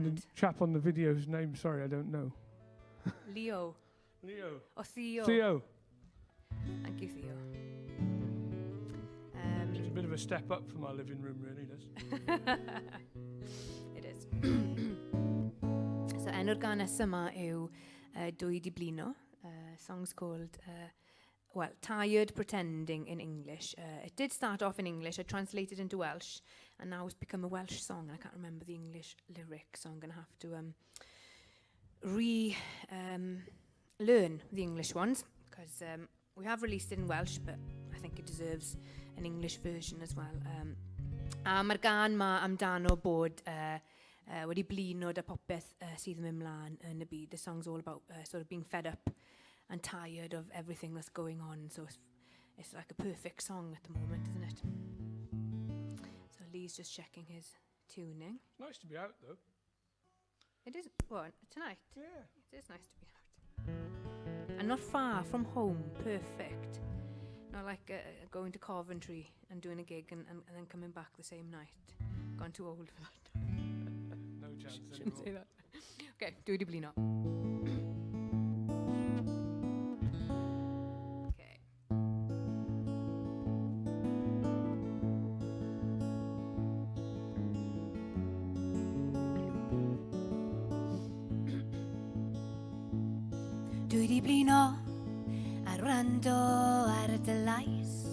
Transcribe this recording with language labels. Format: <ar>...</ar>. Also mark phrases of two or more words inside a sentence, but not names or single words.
<en>the chap on the video's name. Sorry, I don't know. Leo Leo. or Theo. Theo. Thank you, Theo. It's a bit of a step up from our living room, really. This. It is.</en> <cy>So enw'r gan yma yw Dwy Di Blino.</cy> <en>Song's called Tired Pretending in English. It did start off in English. I translated into Welsh, and now it's become a Welsh song. I can't remember the English lyric, so I'm going to have to learn the English ones, because we have released it in Welsh, but I think it deserves an English version as well.</en> <cy>Mae'r gan ma amdano bod wedi blino da popeth sydd yn mynd mlaen yn y byd.</cy> <en>The song's all about sort of being fed up and tired of everything that's going on. So it's like a perfect song at the moment, isn't it? So Lee's just checking his tuning. Nice to be out, though. It is, what, tonight? Yeah. It is nice to be out. And not far from home, perfect. Not like going to Coventry and doing a gig and then coming back the same night. Gone too old for that. No chance Shouldn't anymore. say that. Okay, Dwy Di Blino. Okay.</en> <cy>Dwy Di Blino a wrando ar y dy lais.</cy>